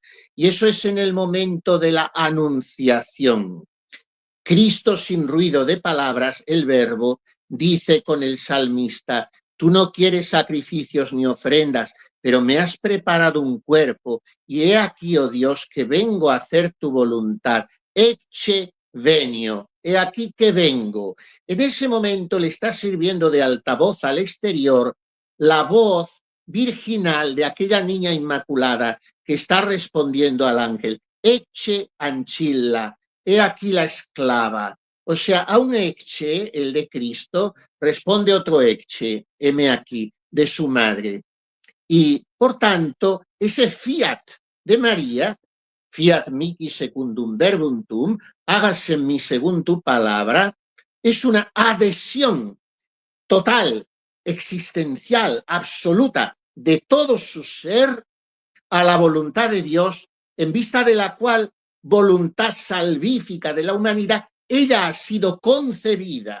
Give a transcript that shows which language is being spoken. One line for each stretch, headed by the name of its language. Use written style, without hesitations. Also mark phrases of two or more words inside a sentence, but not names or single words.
Spanish: Y eso es en el momento de la anunciación. Cristo, sin ruido de palabras, el Verbo, dice con el salmista: tú no quieres sacrificios ni ofrendas, pero me has preparado un cuerpo, y he aquí, oh Dios, que vengo a hacer tu voluntad.
Latin: Ecce venio,
Spanish: he aquí que vengo. En ese momento le está sirviendo de altavoz al exterior la voz virginal de aquella niña inmaculada que está respondiendo al ángel:
Latin: Ecce ancilla,
Spanish: he aquí la esclava. O sea, a un ecce, el de Cristo, responde otro ecce, heme aquí, de su madre. Y, por tanto, ese fiat de María,
Latin: fiat mihi secundum verbum tuum,
Spanish: hágase en mí según tu palabra, es una adhesión total, existencial, absoluta, de todo su ser a la voluntad de Dios, en vista de la cual voluntad salvífica de la humanidad, ella ha sido concebida.